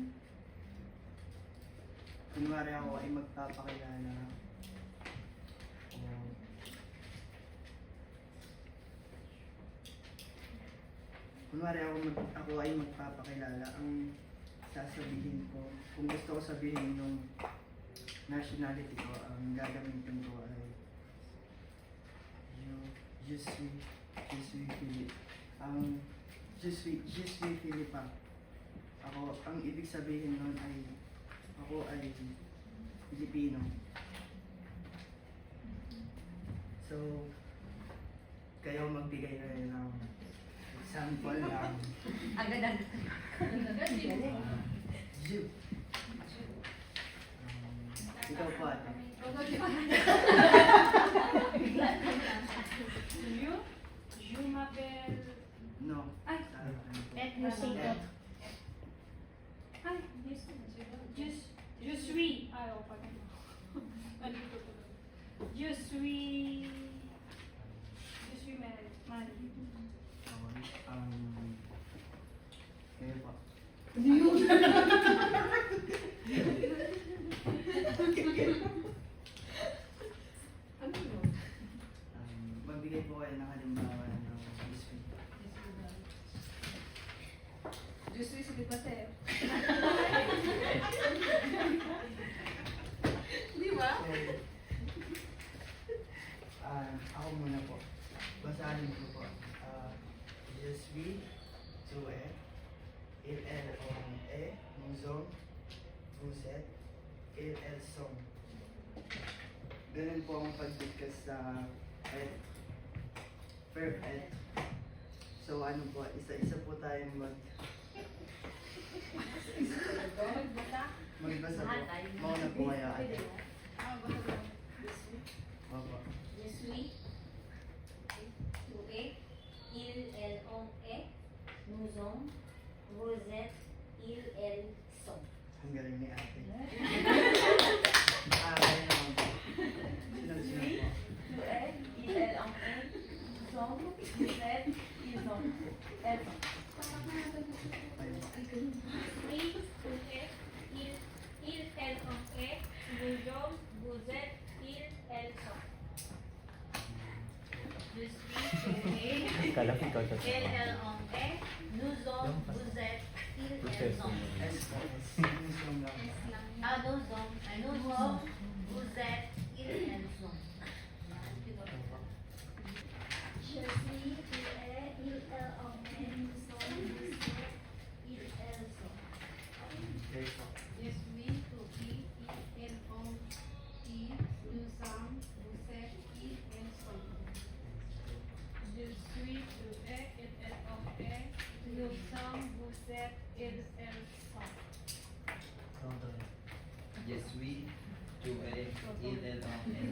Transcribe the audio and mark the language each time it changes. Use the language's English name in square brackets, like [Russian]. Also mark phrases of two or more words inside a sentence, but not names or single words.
[Filipino] Kunwari ako ay magpapakilala o ako ay magpapakilala, ang sasabihin ko, kung gusto ko sabihin yung nationality ko, ang gagamitin ko ay [French] je suis Philippe. Ang je suis Philippe. [Filipino] Ako, ang ibig sabihin nun ay ako ay Pilipino. So, kayo magbigay na rin ng example lang. Agad-agad. You. Ikaw po ate. [French] Je m'appelle. [English] No. Ay. Let me sing it. Ay, [French] je suis. Ay, oh, pardon. Je suis Mary. [Filipino] Kayo po. Magbigay po kayo ng halimbawa ng history. [French] Je suis célibataire. [Filipino] Di ba? Ako muna po. Basahin ko po. [French] Je suis, tu es, il, elle, on est, nous sommes, vous êtes, ils, elles sont. [Filipino] Ganun po ang pag-discuss sa verb et. So ano po, isa-isa po tayong magbasa po. Mauna po kayo ate. Opo. [French] Je suis. Tu es. Il, elle, on est. Nous sommes. Vous êtes. Ils, elles sont. [Filipino] Ang galing ni ate. Kaya naman po. Sino po? [French] Tu es, il, elle, on est. Nous sommes, vous êtes, ils sont. Elles sont. [Filipino] Kayo po. [French] Oui, vous êtes, il, elle, on est, nous sommes, vous êtes, il, elle, sont. Je suis. Tu es. Elle, elle, on est. Nous sommes. Vous êtes. Ils, elles sont. [Filipino] S po. S. Yung song lang. [French] Ah, nous sommes. Nous sommes. Vous êtes. Ils, elles sont. Je suis, tu es, il, elle, on est, nous sommes, vous êtes, il, elle, sont. [Filipino] Kayo po. [French] Je suis, tu es, il, elle, on est. Nous sommes, vous êtes, ils, elles sont. Je suis, tu es, il, elle, on est. Nous sommes, vous êtes, ils, elles sont. Je suis, tu es, il, elle, on est.